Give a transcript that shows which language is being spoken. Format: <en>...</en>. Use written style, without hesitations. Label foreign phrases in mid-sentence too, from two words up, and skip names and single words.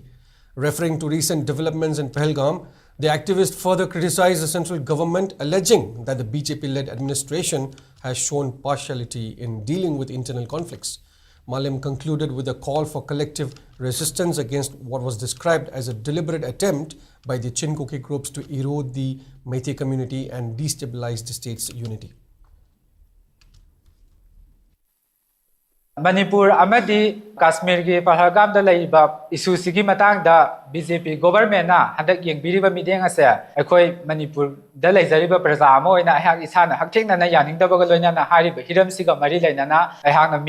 <en>Referring to recent developments in Pahalgam, the activist further criticized the central government, alleging that the BJP-led administration has shown partiality in dealing with internal conflicts. Malim concluded with a call for collective resistance against what was described as a deliberate attempt by the Chin Kuki groups to erode the Meitei community and destabilize the state's unity.</en> <mni>Manipur amadi Kashmir gi Pahalgam da laiba issue sigi matang da BJP government na handak yengbiriba mideng ase akhoi Manipur da laijariba praja amo ina ahak isana hakthengna na yaningdaba ga loina na hariba hiram siga mari laina na ahak na</mni>